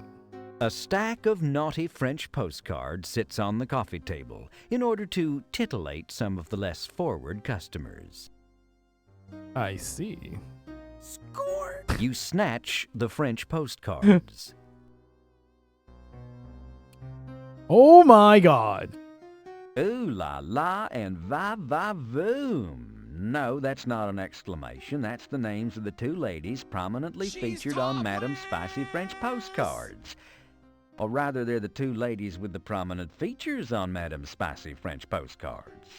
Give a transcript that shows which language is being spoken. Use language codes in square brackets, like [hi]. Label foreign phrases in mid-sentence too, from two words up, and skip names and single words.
[en] A stack of naughty French postcards sits on the coffee table in order to titillate some of the less forward customers. I see. Score! You snatch the French postcards. Oh my god! Ooh la la and va va voom. No, that's not an exclamation. That's the names of the two ladies prominently featured on Madame Spicy French postcards. Or rather, they're the two ladies with the prominent features on Madame Spicy French postcards.